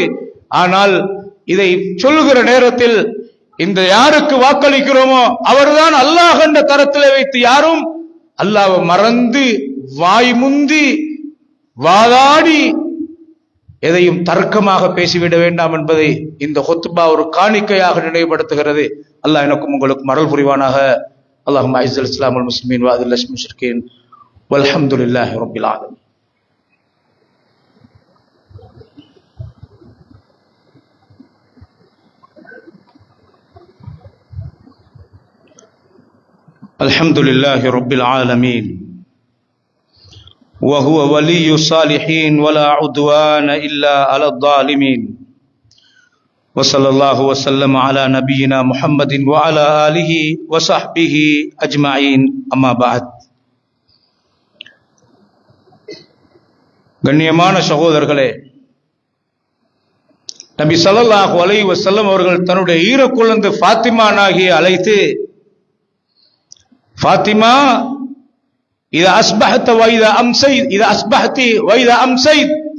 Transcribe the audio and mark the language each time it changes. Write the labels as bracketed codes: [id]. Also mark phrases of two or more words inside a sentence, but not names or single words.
[ta] ஆனால் இதை சொல்லுகிற நேரத்தில் இந்த யாருக்கு வாக்களிக்கிறோமோ அவர்தான் அல்லாஹ் என்ற தரத்திலே வைத்து யாரும் அல்லாஹ்வை மறந்து வாய் முந்தி வாதாடி எதையும் தர்க்கமாக பேசிவிட வேண்டாம் என்பதை இந்த ஹுத்பா ஒரு காணிக்கையாக நினைவுபடுத்துகிறது. அல்லாஹ் எனக்கும் உங்களுக்கும் அருள் புரிவானாக. [ar] اللهم أعز الإسلام والمسلمين وأذل المشركين والحمد لله رب العالمين. الحمدلله رب العالمين وهو ولي الصالحين ولا عدوان إلا على الظالمين وصلى الله وسلم على نبينا محمد وعلى آله وصحبه أجمعين أما بعد. [ta] கண்ணியமான சகோதரர்களே, நபி [ar] صلى الله عليه وسلم [ta] அவர்கள் தன்னுடைய ஈரக்குழந்தை ஃபாத்திமா நாகியை அழைத்து, ஃபாத்திமா, [ar] إذا أصبحت و إذا أمسيت, إذا أصبحت و إذا أمسيت,